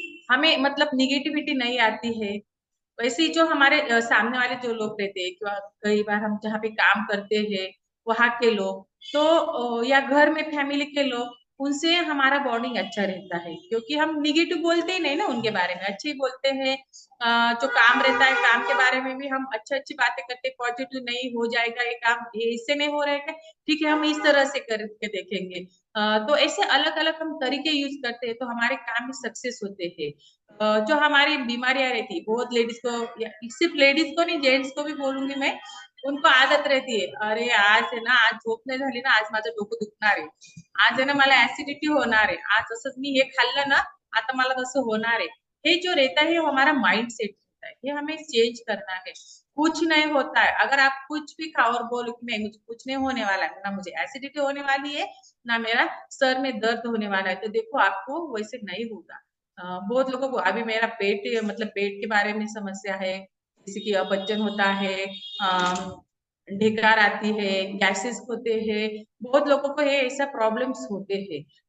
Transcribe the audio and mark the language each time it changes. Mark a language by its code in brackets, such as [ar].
[hi] हमें मतलब निगेटिविटी नहीं आती है। वैसे ही जो हमारे सामने वाले जो लोग रहते हैं, कई बार हम जहाँ पे काम करते हैं, वहां के लोग, तो या घर में फैमिली के लोग, उनसे हमारा बॉन्डिंग अच्छा रहता है, क्योंकि हम निगेटिव बोलते ही नहीं ना उनके बारे में, अच्छे ही बोलते हैं। जो काम रहता है, काम के बारे में भी हम अच्छी अच्छी बातें करते हैं, पॉजिटिव, नहीं हो जाएगा ये काम, ये इससे नहीं हो रहेगा, ठीक है हम इस तरह से करके देखेंगे। तो ऐसे अलग अलग हम तरीके यूज करते हैं, तो हमारे काम में सक्सेस होते हैं। जो हमारी बीमारियां रहती, बहुत लेडीज को, या सिर्फ लेडीज को नहीं, जेंट्स को भी बोलूंगी मैं, उनको आदत रहती है, अरे [mr] आज है ना, आज झोप नाही झाली ना, आज माझं डोकं दुखणार आहे, आज आहे ना मला ऍसिडिटी होणार आहे, आज असंच मी हे खाल्लं ना, आता मला तसं होणार आहे। [hi] ये जो रहता है वो हमारा माइंड सेट रहता है, ये हमें चेंज करना है। कुछ नहीं होता है, अगर आप कुछ भी खाओ और बोलो कि नहीं मुझे कुछ नहीं होने वाला है, ना मुझे एसिडिटी होने वाली है, ना मेरा सर में दर्द होने वाला है, तो देखो आपको वैसे नहीं होगा। बहुत लोगों को अभी मेरा पेट, मतलब पेट के बारे में समस्या है, जैसे कि अपचन होता है, ढेकार आती है, गैसेस होते हैं, बहुत लोगों को ये ऐसा प्रॉब्लम्स होते हैं।